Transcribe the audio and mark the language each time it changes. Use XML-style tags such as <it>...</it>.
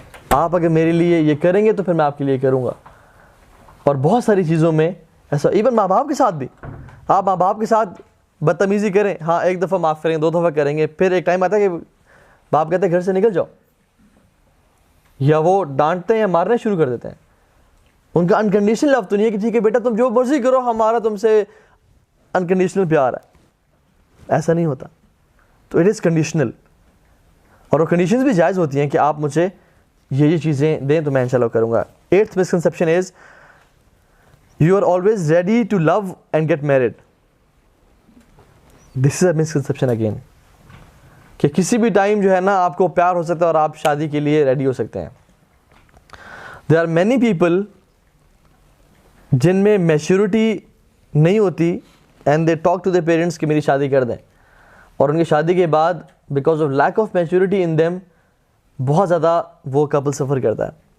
<ur>آپ اگر میرے لیے یہ کریں گے تو پھر میں آپ کے لیے کروں گا. اور بہت ساری چیزوں میں ایسا, ایون ماں باپ کے ساتھ بھی, آپ ماں باپ کے ساتھ بدتمیزی کریں, ہاں ایک دفعہ معاف کریں گے, دو دفعہ کریں گے, پھر ایک ٹائم آتا ہے کہ باپ کہتے ہیں گھر سے نکل جاؤ, یا وہ ڈانٹتے ہیں یا مارنے شروع کر دیتے ہیں. ان کا انکنڈیشنل لو تو نہیں ہے کہ ٹھیک ہے بیٹا تم جو مرضی کرو ہمارا تم سے انکنڈیشنل پیار ہے, ایسا نہیں ہوتا. تو</ur> <en>it is conditional,</en> <ur>اور وہ کنڈیشنز بھی جائز ہوتی ہیں کہ آپ مجھے یہ چیزیں دیں تو میں انشاءاللہ کروں گا.</ur> <en>8th misconception is you are always ready to love and get married. This is a misconception again,</en> <ur>کہ کسی بھی ٹائم جو ہے نا آپ کو پیار ہو سکتا ہے اور آپ شادی کے لیے ریڈی ہو سکتے ہیں.</ur> <en>There are many people</en> <ur>جن میں میچورٹی نہیں ہوتی</ur> <en>and they talk to their parents</en> <ur>کہ میری شادی کر دیں, اور ان کی شادی کے بعد</ur> <en>because of lack of maturity in them</en> <ur>بہت زیادہ وہ کپل سفر کرتا ہے.</ur>